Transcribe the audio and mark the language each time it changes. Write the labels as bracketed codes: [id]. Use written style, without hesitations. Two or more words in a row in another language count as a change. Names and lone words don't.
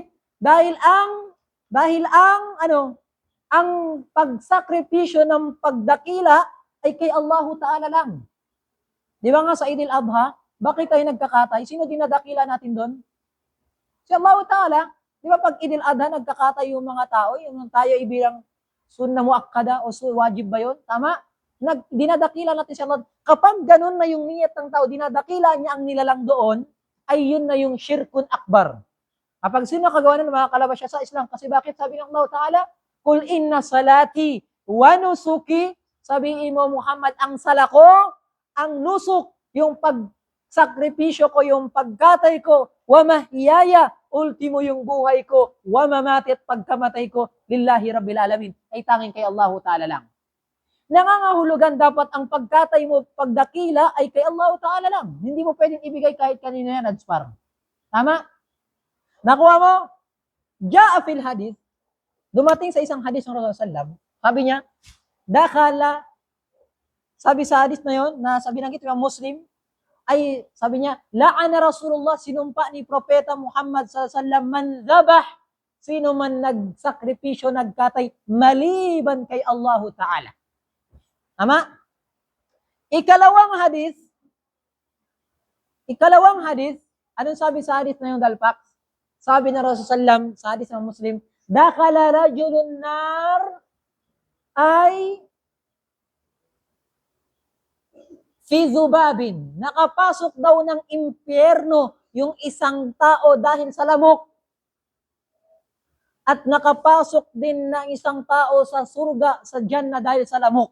[tl] Dahil ang pagsakripisyo ng pagdakila ay kay Allahu Ta'ala lang. Di ba nga sa Eid al-Adha, bakit tayo nagkakatay? Sino dinadakila natin doon? Si Allahu Ta'ala. Di ba pag Eid al-Adha, nagkakatay yung mga tao, yung tayo ibilang [ar] sunna muakkada [tl] o wajib ba yun? Tama? Dinadakila natin si Allah. Kapag ganun na yung niyat ng tao, dinadakila niya ang nilalang doon, ay yun na yung [ar] syirkun akbar. [tl] Kapag sino kagawa nun, makakalabas siya sa Islam. Kasi bakit? Sabi ng Allah Ta'ala, [ar] Kul inna salati wa nusuki, [tl] sabihin mo Muhammad, ang sala ko, ang nusuk, yung sakripisyo ko yung pagkatay ko, [ar] wa mahyaya, [tl] ultimo yung buhay ko, [ar] wa mamati [tl] at pagkamatay ko, [ar] lillahi rabbil alamin, [tl] ay tanging kay Allah Ta'ala lang. Nangangahulugan dapat ang pagkatay mo, pagdakila ay kay Allah Ta'ala lang. Hindi mo pwedeng ibigay kahit kanino yan, Adspar. Tama? Nakuha mo? [ar] Ja'a fil hadith, [tl] dumating sa isang hadith ng Rasulullah SAW, sabi niya, dakala, sabi sa hadith na yon, na sabi ng kita Muslim, ay sabi niya, [ar] la'ana Rasulullah, [tl] sinumpa ni Propeta Muhammad SAW, [ar] man zabah, [tl] sino man nagsakripisyo, nagkatay, maliban kay Allah Ta'ala. Tama? Ikalawang hadith, anong sabi sa hadith na yung Dalpax? Sabi na Rasulullah SAW, sa hadith ng Muslim, [ar] dakala rajulun nar, [tl] ay [ar] fi zubabin, [tl] nakapasok daw ng impyerno yung isang tao dahil sa lamok. At nakapasok din ng isang tao sa surga, sa Jannah dahil sa lamok.